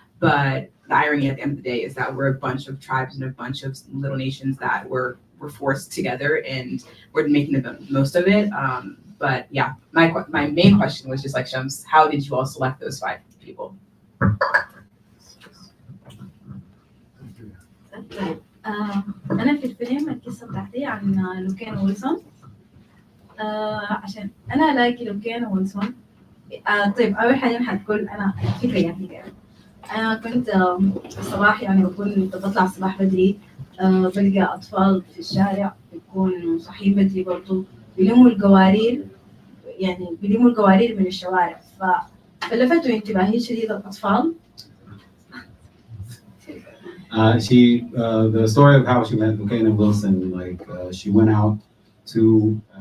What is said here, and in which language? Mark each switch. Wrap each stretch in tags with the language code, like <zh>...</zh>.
<en>But the irony at the end of the day is that we're a bunch of tribes and a bunch of little nations that were forced together, and we're making the most of it. But yeah, my main question was just like Shams, how did you all select those 5 people?</en> <ar>طيب أنا في الفيلم القصة بتاعتي عن لوكين ويلسون. عشان أنا ألاقي لوكين ويلسون. طيب أول حاجة حتقول أنا فكرة يعني أنا كنت الصباح يعني بطلع الصباح بدري بلقى أطفال في الشارع بيكونوا صاحيين بدري برضو بيلموا القوارير من الشوارع فلفتوا انتباهي شديد الأطفال.</ar> <en>The story of how she met Lucaina Wilson, she went out to</en>